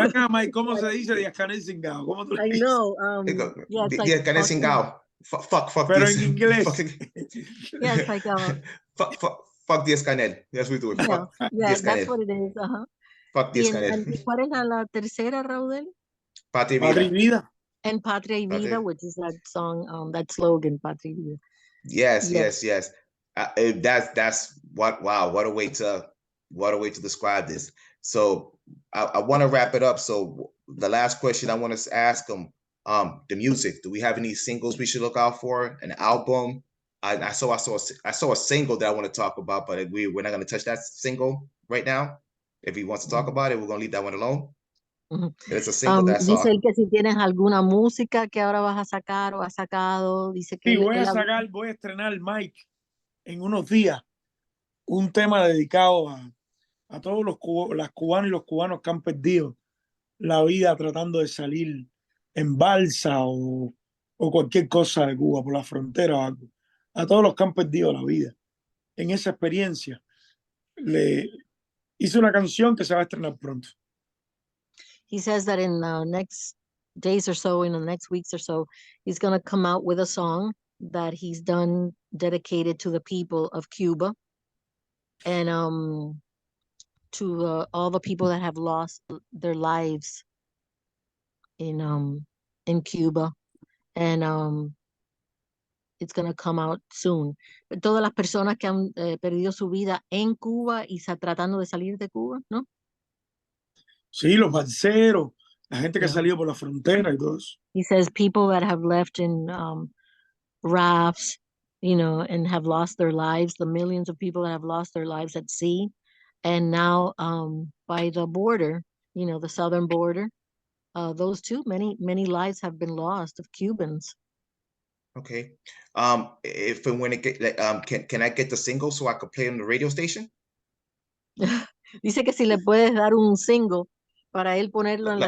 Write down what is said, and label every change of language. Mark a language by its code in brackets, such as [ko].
[es] Mike, ¿cómo se dice Díaz-Canel Singao? ¿Cómo tú [en] I know. Yeah, it's like [es] Díaz-Canel Singao. Fuck Pero [en] this. [es] en inglés. [en] Yeah, it's like fuck Díaz-Canel. Yes, we do it. Fuck that's what it is. Fuck Díaz-Canel. [es] ¿Y cuál es la tercera, Raudel? Patria y Vida. [en] And Patria y Vida, which is that song, that slogan, Patria y Vida. Yes. That's what a way to describe this. So I want to wrap it up. So the last question I want to ask them, the music. Do we have any singles we should look out for? An album? I saw a single that I want to talk about, but we're not going to touch that single right now. If he wants to talk about it, we're going to leave that one alone. It's a single that I saw. [es] Dice él que si tienes alguna música que ahora vas a sacar o has sacado, dice que Sí, voy a estrenar, Mike, en unos días, un tema dedicado a todos las cubanas y los cubanos que han perdido la vida tratando de salir en balsa o cualquier cosa de Cuba por la frontera o algo. A todos los que han perdido la vida. En esa experiencia, le hice una canción que se va a estrenar pronto. [en] He says that in the next days or so, in the next weeks or so, he's going to come out with a song that he's done dedicated to the people of Cuba, and to all the people that have lost their lives in Cuba, and it's going to come out soon. [es] Todas las personas que han perdido su vida en Cuba y tratando de salir de Cuba, ¿no? Sí, los balseros, la gente que ha [en] Yeah. [es] salido por la frontera y todo eso. [en] He says people that have left in rafts, and have lost their lives, the millions of people that have lost their lives at sea, and now by the border, the southern border, those too, many lives have been lost of Cubans. Okay. If and when it get, can I get the single so I could play on the radio station? [es] Dice que si le puedes dar un single para él ponerlo en la